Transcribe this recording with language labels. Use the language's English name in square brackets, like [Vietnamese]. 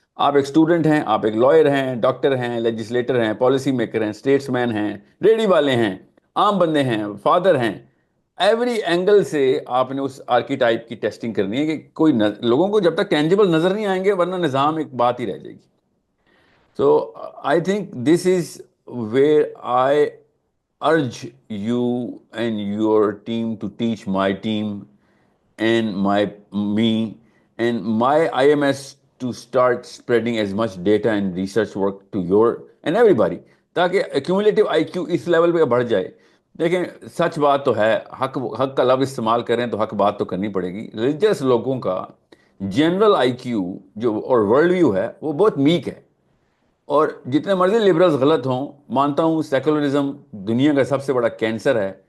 [Urdu] آپ ایک اسٹوڈنٹ ہیں، آپ ایک لائر ہیں، ڈاکٹر ہیں، لیجسلیٹر ہیں، پالیسی میکر ہیں، اسٹیٹس مین ہیں، ریڑھی والے ہیں، عام بندے ہیں، فادر ہیں. ایوری اینگل سے آپ نے اس آرکیٹائپ کی ٹیسٹنگ کرنی ہے کہ کوئی لوگوں کو جب تک ٹینجیبل نظر نہیں آئیں گے ورنہ نظام ایک بات ہی رہ جائے گی. [English] So I think this is where I urge you and your team to teach my team and me and my IMS to start spreading as much data and research work to your and everybody, [Urdu] تاکہ accumulative IQ اس level پہ بڑھ جائے. دیکھیں سچ بات تو ہے، حق کا لفظ استعمال کریں تو حق بات تو کرنی پڑے گی. ریلیجیس لوگوں کا جنرل IQ جو اور ورلڈ ویو ہے وہ بہت میک ہے. اور جتنے مرضی لبرلز غلط ہوں، مانتا ہوں سیکولرزم دنیا کا سب سے بڑا کینسر ہے.